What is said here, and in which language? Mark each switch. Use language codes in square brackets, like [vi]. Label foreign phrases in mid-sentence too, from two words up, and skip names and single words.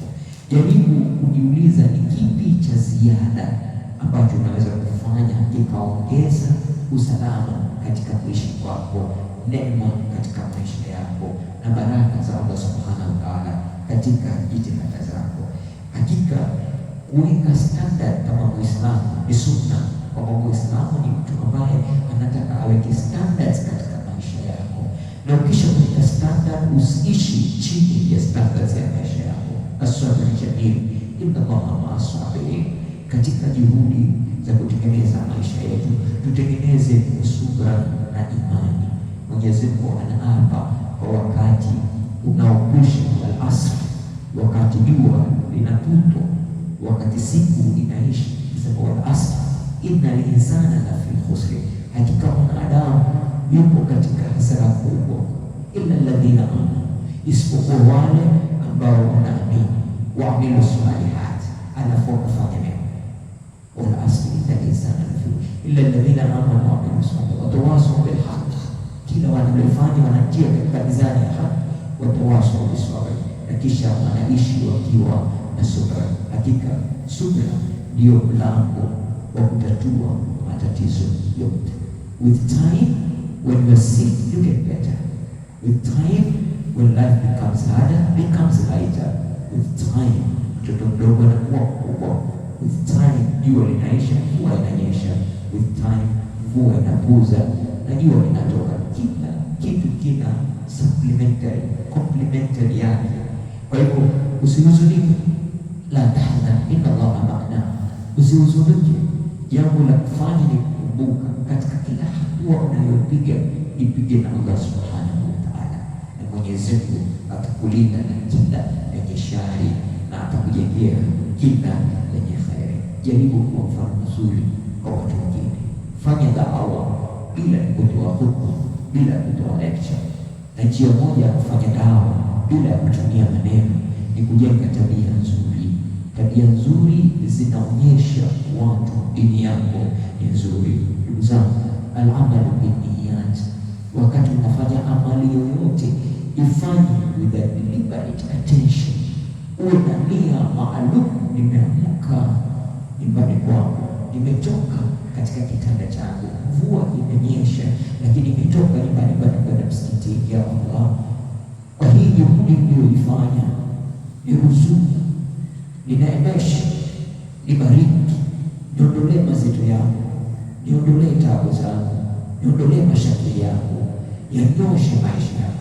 [sw] Jaribu kujiuliza ni kipi cha ziada ambacho unaweza kufanya kikaongeza usalama katika kuishi kwako, neema katika maisha yako, na baraka za Allah [ar] سبحانه وتعالى [sw] katika jitihada zako. Hakika kuweka standard kama Muislamu ni sunna. Kwa Muislamu ni mtu ambaye anataka aweke standards katika maisha yako, na ukisha kuweka standard usiishi chini ya standards ya maisha yako. [ar] الصبر جميل إن الله مع الصابرين. [sw] Katika juhudi za kutengeneza maisha yetu, tutengeneze subra na imani. Mwenyezi Mungu anaapa kwa wakati unaokwisha, al-asr, wakati jua linaputwa, wakati siku inaishi, sema al-asr [ar] إن الإنسان لفي خسر. [sw] Hakika mwanadamu yupo katika hasara kubwa, [ar] إلا الذين آمنوا, [sw] isipokuwa wale ambao wanaamini, [ar] وعملوا الصالحات, [sw] alafu wakafanya mema. [ar] والعصر إن الإنسان لفي إلا الذين آمنوا وعملوا الصالحات وتواصوا بالحق. [sw] Kila wanalofanya wanatia katika mizani ya haki, [ar] وتواصوا بالصبر, [sw] na kisha wanaishi wakiwa na subra. Hakika subra ndio mlango wa kutatua matatizo yote. [en] With time When you are sick, you get better. With time, when life becomes harder, becomes lighter. With time, [sw] mtoto mdogo anakuwa mkubwa. [en] With time, [sw] jua linaisha, mvua inanyesha. [en] With time, [sw] mvua inapuza na jua linatoka. Kila kitu kina complementary yake. Kwa hivyo usihuzunike, [ar] لا تحزن إن الله معنا. [sw] Usihuzunike, jambo la kufanya ni kukumbuka katika kila hatua unayopiga, ipige na Allah [ar] سبحانه وتعالى, [sw] na Mwenyezi Mungu atakulinda na kila lenye shari na atakujengea kila lenye kheri. Jaribu kuwa mfano mzuri kwa watu wengine. Fanya da'wa bila kutoa hukumu, bila kutoa lecture. Na njia moja ya kufanya dawa bila kutumia maneno ni kujenga tabia nzuri. Tabia nzuri zinaonyesha watu dini yako ni nzuri. Ndugu zangu, [ar] الأعمال بالنيات, [sw] wakati unafanya amali yoyote ifanye [en] with a deliberate attention. [sw] Uwe na nia maalum. Nimeamka nyumbani kwangu, nimetoka katika kitanda changu, mvua imenyesha, lakini nimetoka nyumbani kwenda msikitini. Ya Allah, kwa hii juhudi niliyoifanya niruzuku, ninaemesha, nibariki, niondolee mazito yangu, niondolee taabu zangu, niondolee mashakili yangu, yanyoshe maisha yangu.